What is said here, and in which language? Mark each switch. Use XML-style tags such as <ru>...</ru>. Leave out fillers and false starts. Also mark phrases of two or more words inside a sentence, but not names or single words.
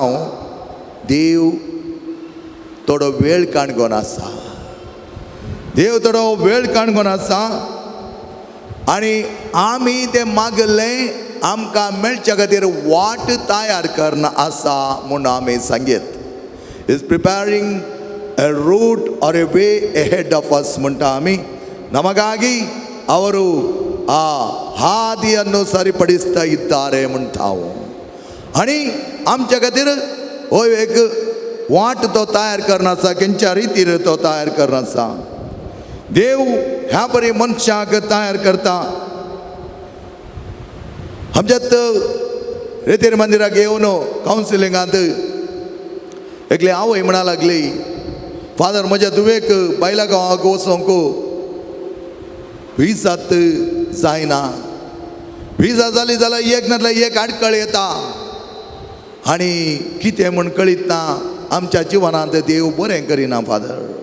<kok>देव थोडो वेळ काणकोन आसा देव थोडो वेळ काणकोन आसा आनी आमी तें मागलें आमकां मेळच्या खातीर वाट तयार करना आसा म्हूण आमी सांगीत</kok> <en>is preparing a route or a way ahead of us</en> <kok>म्हणटा आमी</kok> <kn>ನಮಗಾಗಿ ಅವರು ಆ ಹಾದಿಯನ್ನು ಸರಿಪಡಿಸ್ತಾ ಇದ್ದಾರೆ</kn> <kok>म्हणटाव आणि आमच्या खातीर हो एक वाट तो तयार करना आसा खंयच्या रितीर तो तयार करना आसा देव ह्या परी मनशाक तयार करता आमच्यात रितीर मंदिराक येवन कावन्सिलिंगांत एकली आवय म्हणा लागली फादर म्हज्या दुवेक बायला गांवाक वचोंक विजात जायना विजा जाली जाल्यार एक नाल्यार एक आडखळ येता आनी कितें म्हूण कळीत ना आमच्या जिवनांत देव बरें करिना फादर</kok>